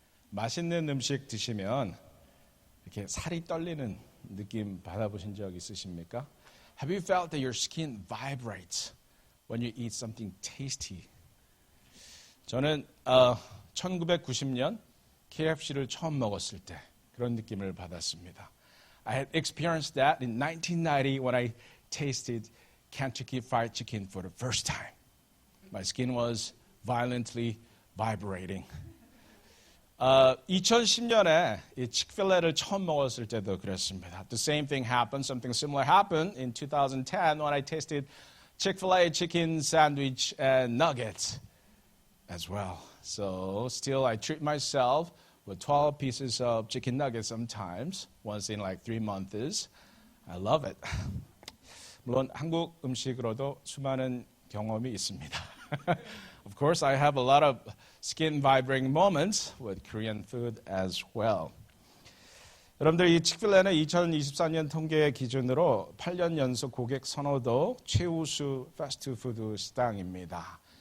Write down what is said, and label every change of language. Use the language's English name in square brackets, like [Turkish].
[Korean] 맛있는 음식 드시면 이렇게 살이 떨리는 느낌 받아보신 적 있으십니까? [English] Have you felt that your skin vibrates when you eat something tasty? [Korean] 저는 1990년 KFC를 처음 먹었을 때 그런 느낌을 받았습니다. [English] I had experienced that in 1990 when I tasted Kentucky Fried Chicken for the first time. My skin was violently vibrating. [Korean] 2010년에 이 치크필레를 처음 먹었을 때도 그랬습니다. [English] The same thing happened, something similar happened in 2010 when I tasted Chick-fil-A chicken sandwich and nuggets as well. So still I treat myself with 12 pieces of chicken nuggets sometimes, once in like 3 months. I love it. [Korean] 물론 한국 음식으로도 수많은 경험이 있습니다. [English] Of course, I have a lot of skin vibrating moments with Korean food as well. [Korean] 여러분들 이 치크필레는 2024년 통계 기준으로 8년 연속 고객 선호도 최우수 패스트푸드 식당입니다.